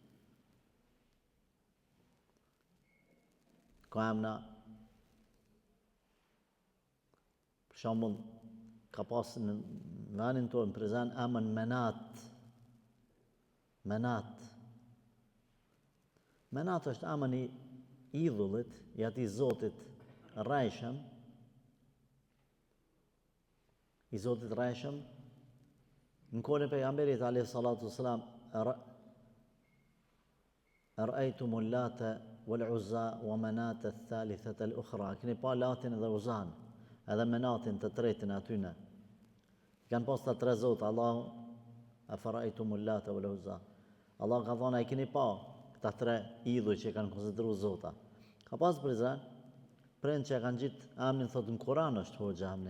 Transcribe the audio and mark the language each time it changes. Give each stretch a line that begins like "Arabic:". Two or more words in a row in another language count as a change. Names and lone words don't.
Albanian: Ka emna, për shembull, ka pas në vendin tonë prezant emën Menat. Menat është emën i idhullit, i atij zotit rrejshëm, në kohën e pejgamberit
Arabic: عليه الصلاة والسلام رأيتم اللات والعزى ومناة الثالثة الأخرى.
Albanian: Keni pa Latin dhe Uzan, edhe Menatin të tretin atyne. Kanë pas ta tre zotë, Allahu
Arabic: أفرأيتم اللات والعزى.
Albanian: Allah ka thonë, ai keni pa këta tre idhuj që kanë konsideruar zota. Ka pas prind që kanë gjitë emnin, thotë në Kur'an është hoxha emni.